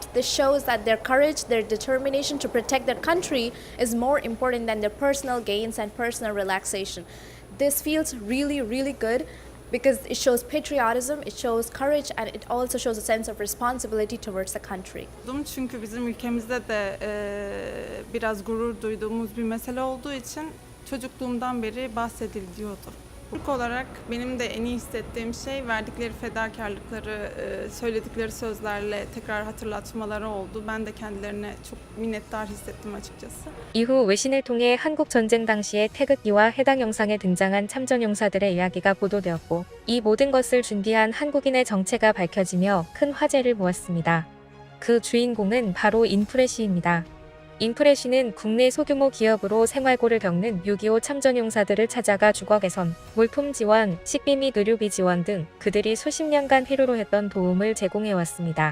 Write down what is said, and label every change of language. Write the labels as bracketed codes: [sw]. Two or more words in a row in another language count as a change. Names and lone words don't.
[en] This shows that their courage, their determination to protect their country is more important than their personal gains and personal relaxation. This feels really, really good, because it shows patriotism, it shows courage, and it also shows a sense of responsibility towards the country. [tr] Çünkü bizim ülkemizde de biraz gurur duyduğumuz bir mesele olduğu için çocukluğumdan beri bahsediliyordu. İlk olarak benim de en iyi hissettiğim şey verdikleri fedakarlıkları, söyledikleri sözlerle tekrar hatırlatmaları oldu. Ben de kendilerine çok minnettar hissettim açıkçası. [ko] 이후 외신을 통해 한국 전쟁 당시의 태극기와 해당 영상에 등장한 참전용사들의 이야기가 보도되었고 이 모든 것을 준비한 한국인의 정체가 밝혀지며 큰 화제를 모았습니다. 그 주인공은 바로 인프레시입니다. 인프레시는 국내 소규모 기업으로 생활고를 겪는 6.25 참전용사들을 찾아가 주거 개선, 물품 지원, 식비 및 의료비 지원 등 그들이 수십 년간 필요로 했던 도움을 제공해왔습니다.